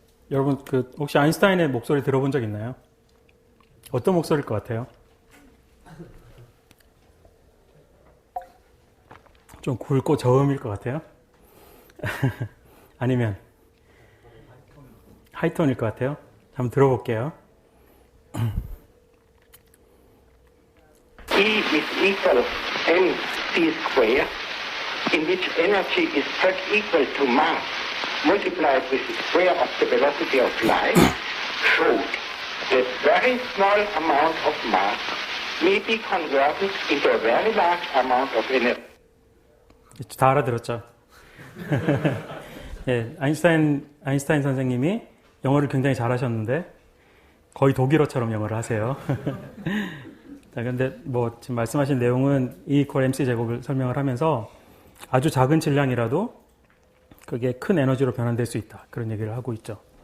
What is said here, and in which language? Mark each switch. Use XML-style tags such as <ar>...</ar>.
<ko>여러분, 혹시 아인슈타인의 목소리 들어본 적 있나요? 어떤 목소리일 것 같아요? 좀 굵고 저음일 것 같아요? 아니면 하이톤일 것 같아요? 한번 들어볼게요.</ko> <en>E is equal mc square, in which energy is just equal to mass multiplied with the square of the velocity of light, showed that very small amount of mass may be converted into a very large amount of energy.</en> <ko>다 알아들었죠? 예, 아인슈타인 선생님이 영어를 굉장히 잘하셨는데 거의 독일어처럼 영어를 하세요. 자, 근데 지금 말씀하신 내용은 E equal mc 제곱을 설명을 하면서 아주 작은 질량이라도 그게 큰 에너지로 변환될 수 있다. 그런 얘기를 하고 있죠.</ko>